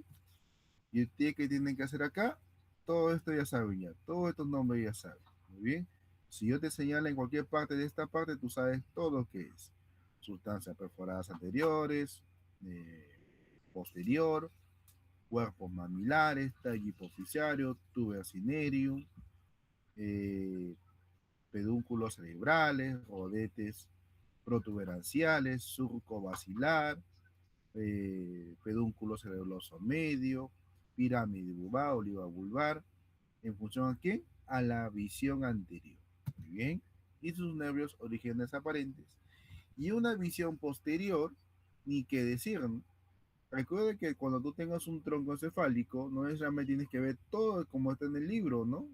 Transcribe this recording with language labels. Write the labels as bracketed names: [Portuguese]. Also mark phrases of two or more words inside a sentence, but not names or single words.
[Spanish] ¿Y usted qué tienen que hacer acá? Todo esto ya saben ya, todos estos nombres ya saben. Muy bien. Si yo te señalo en cualquier parte de esta parte, tú sabes todo lo que es. Sustancias perforadas anteriores, posterior, cuerpos mamilares, tallo hipoficiario, tuber cinereum, eh, pedúnculos cerebrales, rodetes protuberanciales, surco basilar, pedúnculo cerebeloso medio, pirámide vulvar, oliva vulvar, en función a qué? A la visión anterior. Muy bien. Y sus nervios orígenes aparentes. Y una visión posterior, ni qué decir, ¿no? Recuerda que cuando tú tengas un tronco encefálico, no necesariamente tienes que ver todo como está en el libro, ¿no?